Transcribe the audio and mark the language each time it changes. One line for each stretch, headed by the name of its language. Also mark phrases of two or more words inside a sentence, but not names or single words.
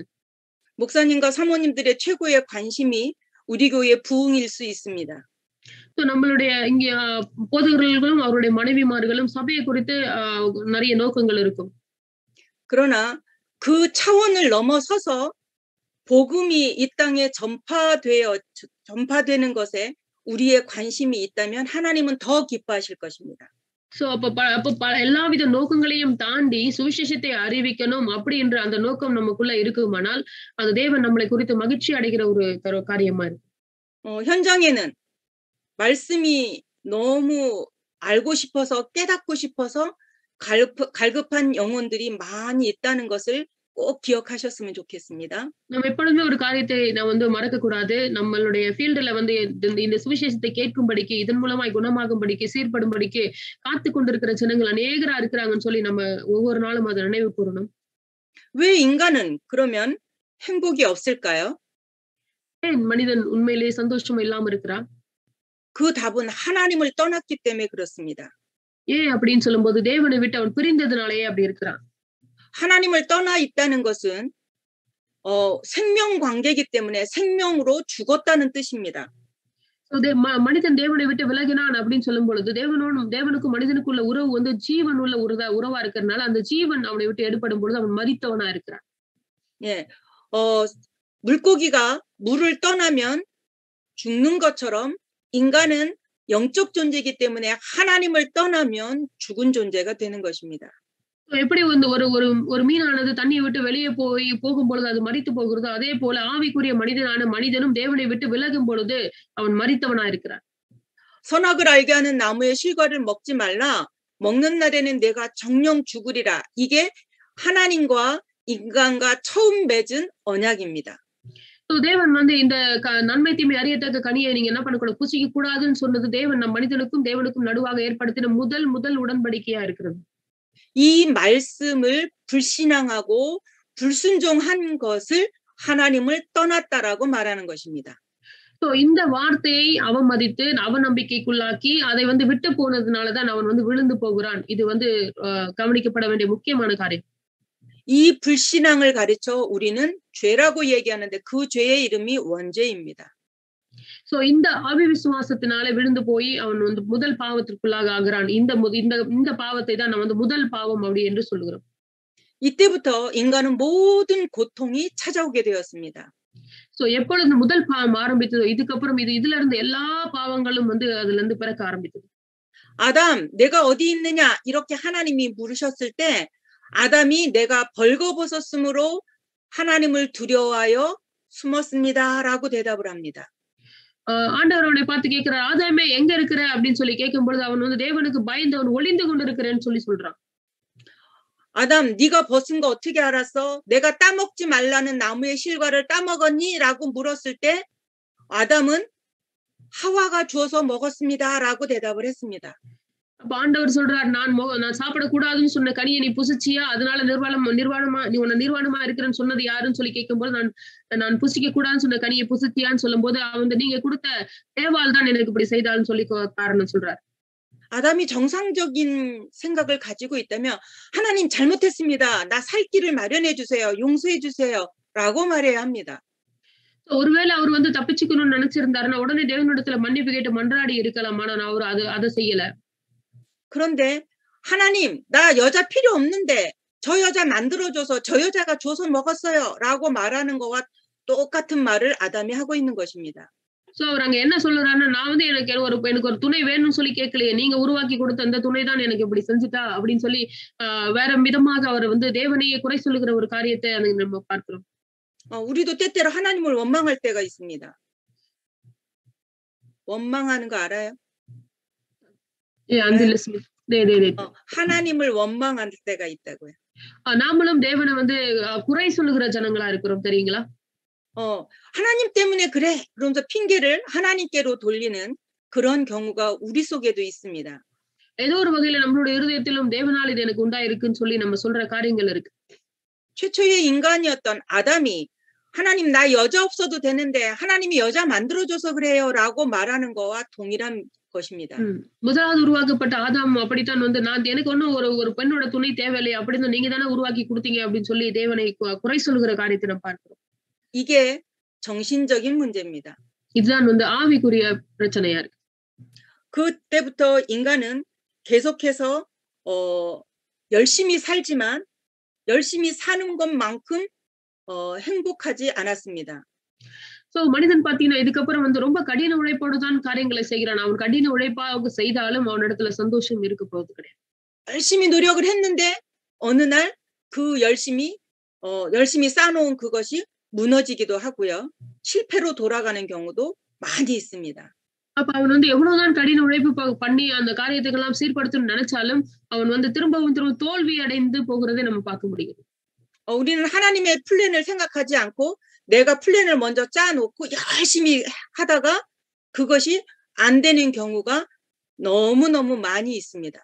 Korean: 목사님과 사모님들의 최고의 관심이 우리 교회 부흥일 수 있습니다.
Tamil: நம்மளுடைய இங்க போதகர்களும் அவருடைய மனைவிமார்களும் சபையை குறித்து நிறைய நோக்கங்கள் இருக்கும்.
Korean: 그러나 그 차원을 넘어서서 복음이 이 땅에 전파되는 것에 우리의 관심이 있다면 하나님은 더 기뻐하실 것입니다.
Tamil: அப்ப எல்லாவித நோக்கங்களையும் தாண்டி சுவிசேஷத்தை அறிவிக்கணும் அப்படின்ற அந்த நோக்கம் நமக்குள்ள இருக்குமானால் அந்த தேவன் நம்மளை குறித்து மகிழ்ச்சி அடைகிற ஒரு காரியமா இருக்கு.
Korean: 현장에는 말씀이 너무 알고 싶어서 깨닫고 싶어서 갈급한 영혼들이 많이 있다는 것을 꼭 기억하셨으면 좋겠습니다.
Tamil: நம்ம எப்பொழுதுமே ஒரு காரியத்தை நான் வந்து மறக்கக்கூடாது. நம்மளுடைய ஃபீல்டுல வந்து இந்த சுவிசேஷத்தை கேட்கும்படிக்கு, இதன் மூலமாய் குணமாகும்படிக்கு, சீர்படும்படிக்கு காத்துக் கொண்டிருக்கிற ஜனங்கள் அநேகரா இருக்கிறாங்கன்னு சொல்லி நம்ம ஒவ்வொரு நாளும் அத நினைவு கூறணும்.
Korean: 왜 인간은 그러면 행복이 없을까요?
Tamil: ஏன் மனிதன் உண்மையிலேயே சந்தோஷம் இல்லாம இருக்கிறான்?
Korean: 그 답은 하나님을 떠났기 때문에 그렇습니다.
Tamil: ஏன் அப்படின்னு சொல்லும்போது தேவனை விட்டு அவன் பிரிந்ததுனாலேயே அப்படி இருக்கிறான்.
Korean: 하나님을 떠나 있다는 것은 생명 관계이기 때문에 생명으로 죽었다는 뜻입니다.
Tamil: மனிதன் தேவனை விட்டு விலகினான் அப்படின்னு சொல்லும் பொழுது தேவனுக்கும் மனிதனுக்குள்ள உறவு வந்து ஜீவன் உள்ள உறவா இருக்கிறதுனால அந்த ஜீவன் அவனை விட்டு எடுபடும் பொழுது அவன் மரித்தவனா இருக்கிறான்.
Korean: 예, 물고기가 물을 떠나면 죽는 것처럼 인간은 영적 존재이기 때문에 하나님을 떠나면 죽은 존재가 되는 것입니다.
Tamil: எப்படி வந்து ஒரு மீனானது தண்ணியை விட்டு வெளியே போகும் பொழுது அது மரித்து போகிறதோ அதே போல ஆவிக்குரிய மனிதனும் தேவனை விட்டு விலகும் பொழுது அவன் மரித்தவனா இருக்கிறான்.
Korean: 선악을 알게 하는 나무의 실과를 먹지 말라. 먹는 날에는 내가 정령 죽으리라. 이게 하나님과 인간과 처음 맺은 언약입니다.
Tamil: தேவன் வந்து இந்த நன்மை தீமை அறியத்தக்க கனியை நீங்க என்ன பண்ணக்கூடாது, புசிக்க கூடாதுன்னு சொன்னது தேவன் நம் மனிதனுக்கும் தேவனுக்கும் நடுவாக ஏற்படுத்தின முதல் உடன்படிக்கையா இருக்கிறது.
Korean: 이 말씀을 불신앙하고 불순종한 것을 하나님을 떠났다라고 말하는 것입니다.
Tamil: இந்த வார்த்தையை அவமதித்து அவநம்பிக்கைக்குள்ளாக்கி அதை வந்து விட்டு போனதுனாலதான் அவன் வந்து விழுந்து போகிறான். இது வந்து கவனிக்கப்பட வேண்டிய முக்கியமான காரியம்.
Korean: 이 불신앙을 가르쳐 우리는 죄라고 얘기하는데 그 죄의 이름이 원죄입니다.
Tamil: இந்த அவிசுவாசத்தினால விழுந்து போய் அவன் வந்து முதல் பாவத்திற்குள்ளாக ஆகிறான். இந்த பாவத்தை தான் நம்ம வந்து முதல் பாவம் அப்படி என்று சொல்லுகிறோம்.
Korean: 이때부터 인간은 모든 고통이 찾아오게 되었습니다.
Tamil: எப்பொழுது முதல் பாவம் ஆரம்பித்ததோ இதுக்கப்புறம் இதுல இருந்து எல்லா பாவங்களும் வந்து அதுல இருந்து பிறக்க ஆரம்பித்தது.
Korean: 아담, 내가 어디 있느냐 이렇게 하나님이 물으셨을 때 아담이 내가 벌거벗었으므로 하나님을 두려워하여 숨었습니다라고 대답을 합니다.
Tamil: ஆண்டவர் அவனை பார்த்து கேட்கிறார், ஆதாமே எங்க இருக்கிற அப்படின்னு சொல்லி கேட்கும் பொழுது அவன் வந்து தேவனுக்கு பயந்து அவன் ஒளிந்து கொண்டிருக்கிறேன்னு சொல்லி சொல்றான்.
Korean: 아담, 네가 벗은 거 어떻게 알았어? 내가 따먹지 말라는 나무의 실과를 따먹었니? 라고 물었을 때 아담은 하와가 주어서 먹었습니다라고 대답을 했습니다.
Tamil: அப்ப ஆண்டவர் சொல்றார், நான் சாப்பிடக்கூடாதுன்னு சொன்ன கனியை நீ புசிச்சியா, அதனால நிர்வாணமா இருக்கிறேன்னு சொன்னது யாருன்னு சொல்லி கேட்கும்போது நான் புசிக்க கூடாதுன்னு சொன்ன கனியை புசிச்சியான்னு சொல்லும் போது அவன் நீங்க கொடுத்த தேவால் தான் எனக்கு இப்படி செய்தான்னு சொல்லி காரணம் சொல்றார்.
Korean: 아담이 정상적인 생각을 가지고 있다면 하나님 잘못했습니다. 나 살 길을 마련해 주세요. 용서해 주세요. 라고 말해야 합니다.
Tamil: ஒருவேளை அவர் வந்து தப்பிச்சுக்கணும்னு நினைச்சிருந்தாருன்னா உடனே தேவனிடத்துல மன்னிப்பு கேட்டு மன்றாடி இருக்கலாம். ஆனா அவர் அதை செய்யல.
Korean: 그런데 하나님, 나 여자 필요 없는데 저 여자 만들어줘서 저 여자가 줘서 먹었어요. 라고 말하는 거와 똑같은 말을 아담이 하고 있는 것입니다.
Tamil: அவர் அங்க என்ன சொல்றாருன்னா, நான் வந்து எனக்கு ஒரு துணை வேணும்னு சொல்லி கேட்கலையே, நீங்க உருவாக்கி கொடுத்த அந்த துணை தான் எனக்கு இப்படி செஞ்சுட்டா அப்படின்னு சொல்லி வேற விதமாக அவர் வந்து தேவனையே குறை சொல்லுகிற ஒரு காரியத்தை நம்ம பார்க்கிறோம்.
Korean: 우리도 때때로 하나님을 원망할 때가 있습니다. 원망하는 거 알아요? 하나님을 원망할 때가 있다고요.
Tamil: நாமளும் தேவனை வந்து குறை சொல்லுகிற ஜனங்களா இருக்கிறோம், தெரியுங்களா?
Korean: 하나님 때문에 그래. 그러면서 핑계를 하나님께로 돌리는 그런 경우가 우리 속에도 있습니다.
Tamil: ஏதோ ஒரு வகையில நம்மளுடைய இருதயத்திலும் தேவனால் இது எனக்கு உண்டாயிருக்குன்னு சொல்லி நம்ம சொல்ற காரியங்கள் இருக்கு.
Korean: 최초의 인간이었던 아담이 하나님 나 여자 없어도 되는데 하나님이 여자 만들어줘서 그래요라고 말하는 거와 동일한 것입니다.
Tamil: முதலாவது உருவாக்கப்பட்ட ஆதாம் அப்படித்தான் வந்து எனக்கு ஒன்னும் ஒரு பெண்ணோட துணை தேவையில்லை அப்படின்னு நீங்க தானே உருவாக்கி கொடுத்தீங்க அப்படின்னு சொல்லி தேவனை குறை சொல்லுகிற காரியத்தை நம்ம பார்க்கிறோம்.
Korean: 이게 정신적인 문제입니다.
Tamil: இதுதான் வந்து ஆவிக்குரிய பிரச்சனையா இருக்கு.
Korean: 그때부터 인간은 계속해서 열심히 살지만 열심히 사는 것만큼 행복하지 않았습니다.
Tamil: மனிதன் பாத்தீங்கன்னா இதுக்கப்புறம் வந்து ரொம்ப கடின உழைப்போடு தான் காரியங்களை செய்கிறான். அவன் கடின உழைப்பாக செய்தாலும் அவனிடத்துல சந்தோஷம் இருக்க போவது கிடையாது.
Korean: 열심히 노력을 했는데 어느 날 그 열심히 쌓아놓은 그것이 무너지기도 하고요. 실패로 돌아가는 경우도 많이 있습니다.
Tamil: அப்ப அவன் வந்து எவ்வளவுதான் கடின உழைப்பு பண்ணி அந்த காரியத்துக்கெல்லாம் சீர்படுத்தணும்னு நினைச்சாலும் அவன் வந்து திரும்பவும் தோல்வி அடைந்து போகிறதை நம்ம பார்க்க முடியும்.
Korean: 우리는 하나님의 플랜을 생각하지 않고 내가 플랜을 먼저 짜놓고 열심히 하다가 그것이 안 되는 경우가 너무너무 많이 있습니다.